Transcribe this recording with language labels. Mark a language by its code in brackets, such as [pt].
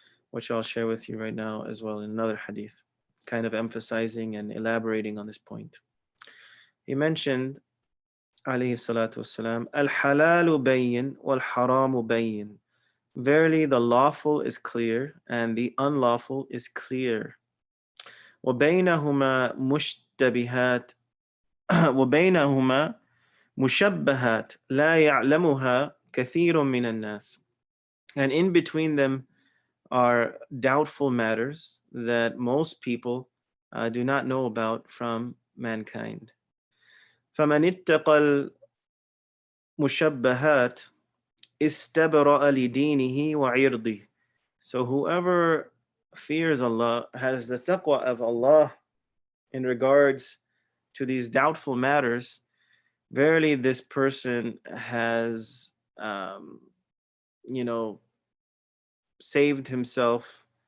[en] which I'll share with you right now as well in another hadith, kind of emphasizing and elaborating on this point. He mentioned, alayhi salatu wasalam, [ar] al-halalu bayyin wal-haramu bayyin. [en] Verily the lawful is clear and the unlawful is clear. [ar] وبينهما مشتبهات وبينهما مشبهات لا يعلمها كثير من الناس. [en] And in between them are doubtful matters that most people do not know about from mankind. [ar] فمن اتقى المشبهات استبرأ لدينه وعرضه. [en] So whoever fears Allah, has the taqwa of Allah in regards to these doubtful matters, verily this person has, you know, saved himself.